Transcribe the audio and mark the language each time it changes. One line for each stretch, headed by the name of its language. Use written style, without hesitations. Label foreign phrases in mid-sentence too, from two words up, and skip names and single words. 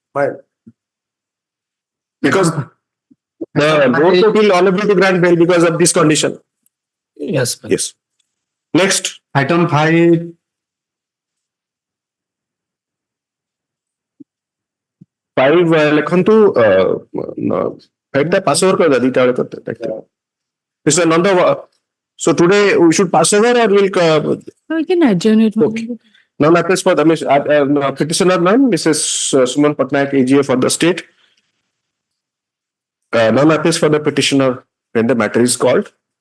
English: Because the lower court will unable to grant bail because of this condition. Yes. Yes. Next. Item 5.
Odia: 5 ଲେଖନ୍ତୁ 5 ଟା
English: pass over
Odia: କରିଦେବା, ଦିଟା ବେଳେ କରିଦେବା.
English: Mr. Nanda, so today we should pass over or we'll We can adjourn it. Okay. None appeals for the petitioner none, Mrs. Suman Patnaik AGA for the state. None appeals for the petitioner when the matter is called.